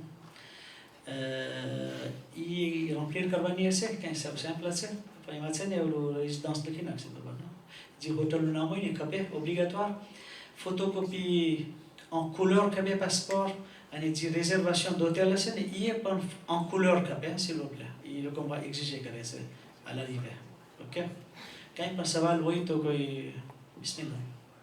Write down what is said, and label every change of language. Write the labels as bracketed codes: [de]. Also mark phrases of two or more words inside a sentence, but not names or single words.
[gu] એ remplir કરવાની હશે કંઈ સિમ્પલ છે, પણ એમાં છે ને ઓલું રેઝિડન્સ લખી નાખશે બરાબર, જે હોટલનું નામ હોય ને ખપે ઓબ્લિગાtoire, ફોટોકોપી [fr] en couleur [gu] ખપે પાસપોર્ટ, અને જે [fr] réservation d'hôtel [gu] હશે ને એ પણ [fr] en couleur [gu] ખપે [fr] s'il vous plaît. [gu] એ લોકો એક્ઝિજે કરે છે [fr] à l'arrivée. [gu] ઓકે, કંઈ પણ સવાલ હોય તો કોઈ બિસ્મિલ્લાહ.